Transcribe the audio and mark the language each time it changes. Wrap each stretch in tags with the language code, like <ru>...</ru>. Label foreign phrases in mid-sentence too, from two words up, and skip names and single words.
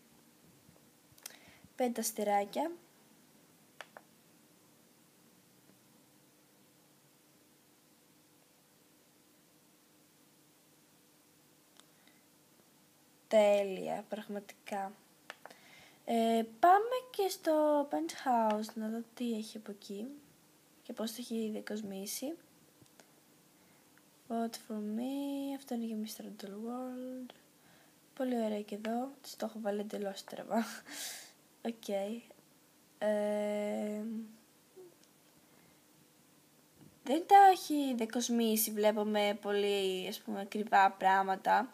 <el>5 αστεράκια. Τέλεια, πραγματικά. Πάμε και στο penthouse να δω τι έχει από εκεί και πώς το έχει διακοσμήσει.</el> <en>Vote for me,</en> <el>αυτό είναι για Mr. Little World. Πολύ ωραία και εδώ, το έχω βάλει εντελώς στραβά. Οκ. Δεν τα έχει διακοσμήσει, βλέπω με πολύ ακριβά πράγματα.</el>